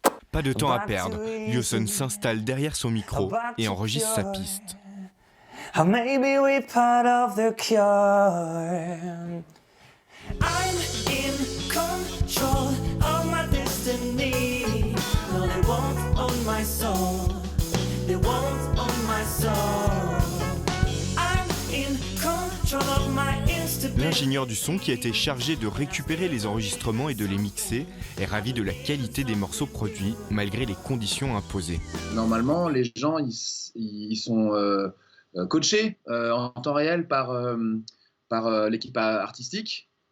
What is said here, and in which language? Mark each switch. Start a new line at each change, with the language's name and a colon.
French: Pas de temps à perdre, Lyoson s'installe derrière son micro et enregistre sa piste.
English: Or maybe we're part of the cure. I'm in control of my destiny. No, they won't own my soul. They won't own my soul. I'm in control of my instability.
French: L'ingénieur du son qui a été chargé de récupérer les enregistrements et de les mixer est ravi de la qualité des morceaux produits malgré les conditions imposées. Normalement, les gens ils sont coachés en temps réel par l'équipe artistique.